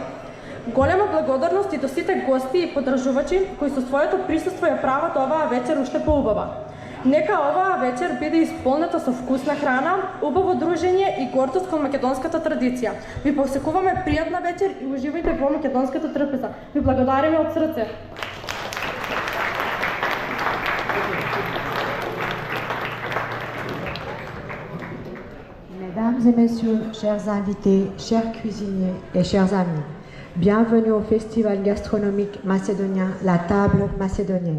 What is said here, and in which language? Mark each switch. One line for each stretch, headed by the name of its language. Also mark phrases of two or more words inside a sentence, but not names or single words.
Macedonian: Голема благодарност и до сите гости и поддржувачи кои со своето присуство ја прават оваа вечер уште поубава. Нека оваа вечер биде исполнета со вкусна храна, убаво дружење и гордост кон македонската традиција. Ви посекуваме пријатна вечер и уживајте во македонската трпеза. Ви благодариме од срце.
French: Mesdames et messieurs, chers invités, chers cuisiniers et chers amis, bienvenue au festival gastronomique macédonien La Table macédonienne.